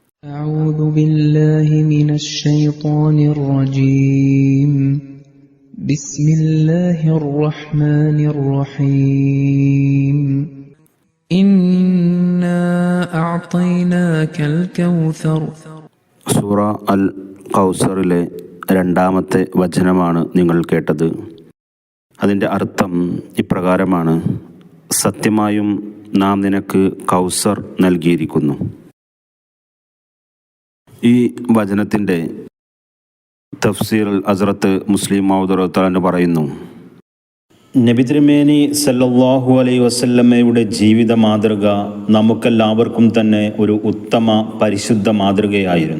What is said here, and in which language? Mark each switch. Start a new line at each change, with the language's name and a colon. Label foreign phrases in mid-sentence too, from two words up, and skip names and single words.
Arabic: أعوذ بالله من الشيطان الرجيم. بسم الله الرحمن الرحيم. إنا أعطيناك الكوثر.
Malayalam: സൂറ അൽ കൗസറിലെ രണ്ടാമത്തെ വചനമാണ് നിങ്ങൾ കേട്ടത്. അതിൻ്റെ അർത്ഥം ഇപ്രകാരമാണ്: സത്യമായും നാം നിനക്ക് കൗസർ നൽകിയിരിക്കുന്നു. ഈ വചനത്തിൻ്റെ തഫ്സീർ ഹസ്രത്ത് മുസ്ലിം മൗദൂദ്
Arabic: رضي الله عنه
Malayalam: പറയുന്നു, നബി തിരുമേനി
Arabic: صلى الله عليه وسلم
Malayalam: ജീവിത മാതൃക നമുക്കെല്ലാവർക്കും തന്നെ ഒരു ഉത്തമ പരിശുദ്ധ മാതൃകയായിരുന്നു.